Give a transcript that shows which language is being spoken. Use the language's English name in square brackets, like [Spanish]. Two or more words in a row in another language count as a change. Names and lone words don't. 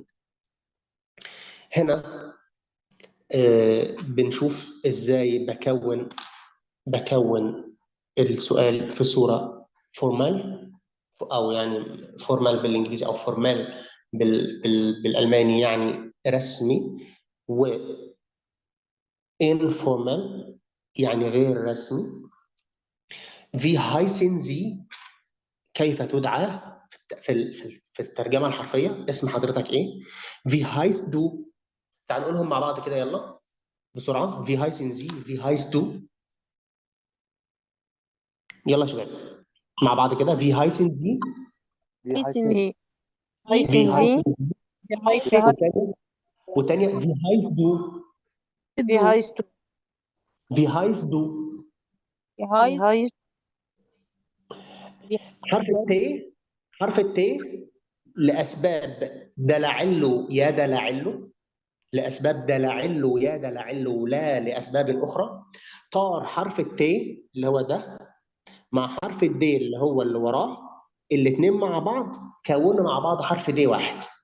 [Arabic] هنا بنشوف ازاي بكون السؤال في صوره فورمال، او يعني فورمال بالانجليزي او فورمال بالالماني يعني رسمي، و informal يعني غير رسمي. [German] Wie heißen Sie [Arabic] كيف تدعى في الترجمه الحرفيه، اسم حضرتك ايه؟ [German] Wie heißt du [Arabic] تعال نقولهم مع بعض كده يلا بسرعه. [German] Wie heißen Sie Wie heißt du [Arabic] يلا يا شباب مع بعض كده. [German] Wie heißen Sie هيسن Wie heißen هيسن وتانية Wie heißt du Wie heißt du هايس [Arabic] حرف الت لاسباب دلعله يا دلعله، لاسباب دلعله يا دلعله لا لاسباب اخرى. طار حرف الت اللي هو ده مع حرف الدي اللي هو اللي وراه، الاثنين مع بعض كونوا مع بعض حرف دي واحد.